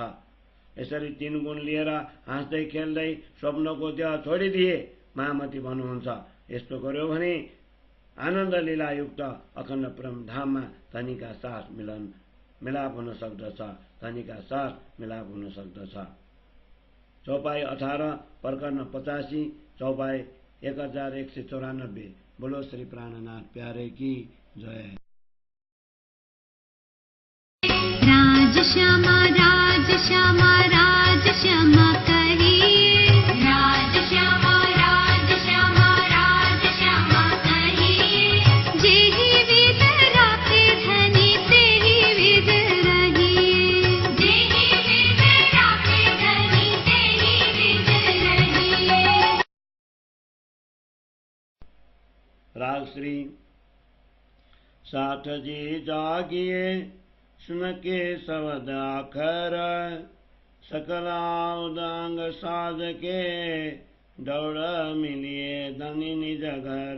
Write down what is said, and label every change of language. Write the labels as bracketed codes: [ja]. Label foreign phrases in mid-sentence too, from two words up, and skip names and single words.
[ne] यसरी तीन गुण लिएर हाँस्दै खेल्दै स्वप्नको देह छोडिदिए। महामती भन्नुहुन्छ, यस्तो गर्यो भने आनन्द लीलायुक्त अखण्ड परम धाममा धनीका साथ मिलाप हुन सक्दछ। धनीका साथ मिलाप हुन सक्दछ। चौपाई 18 प्रकरण 85 चौपाई 1194। [hi] बोलो श्री प्राणनाथ प्यारे की जय। राज श्यामा राज श्यामा राज श्यामा कहिए। राज श्यामा राज श्यामा राज श्यामा कहिए। जेहि विध राखे धनी तेहि विध रहिए। जेहि विध राखे धनी तेहि विध रहिए। राग श्री साठ जी जागिए सुन के शब्द आखर। सकला उदांग साध के दौड़ मिलिए धनी निज घर।